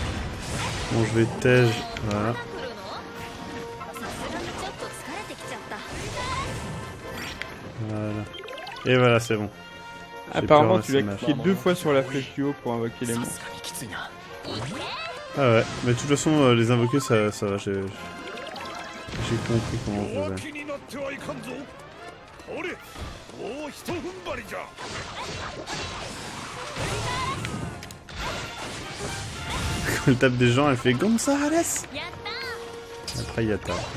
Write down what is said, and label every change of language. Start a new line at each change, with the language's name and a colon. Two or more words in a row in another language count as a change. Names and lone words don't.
French: Bon, je vais tège, voilà. Voilà. Et voilà, c'est bon. Apparemment, tu J'ai l'as pu cliqué 2 fois sur la flèche du haut pour invoquer les
Japanese: さ
French: monstres.
Japanese: すがにきついな
French: Ah ouais, mais de toute façon, les invoquer, ça va, j'ai compris comment on faisait.
Japanese: 気になってはいかんぞほれもうひと踏ん張りじゃ
French: Quand elle tape des gens, elle fait Gonzales. Après, il y a ta.